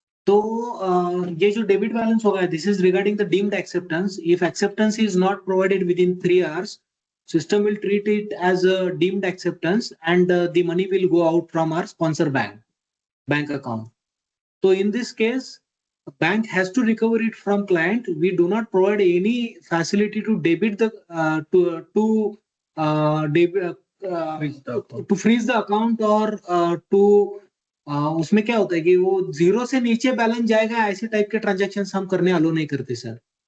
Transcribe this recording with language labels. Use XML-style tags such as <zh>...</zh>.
<hi>तो ये जो डेबिट बैलेंस होगा,</hi> <en>This is regarding the deemed acceptance. If acceptance is not provided with in 3 hours, system will treat it as a deemed acceptance and the money will go out from our sponsor bank account. So in this case, bank has to recover it from client. We do not provide any facility to debit the to freeze the account or to</en> <hi>उसमें क्या होता है कि वो 0 से नीचे balance जाएगा, ऐसे टाइप के ट्रांजैक्शन हम करने अलो नहीं करते सर.</hi>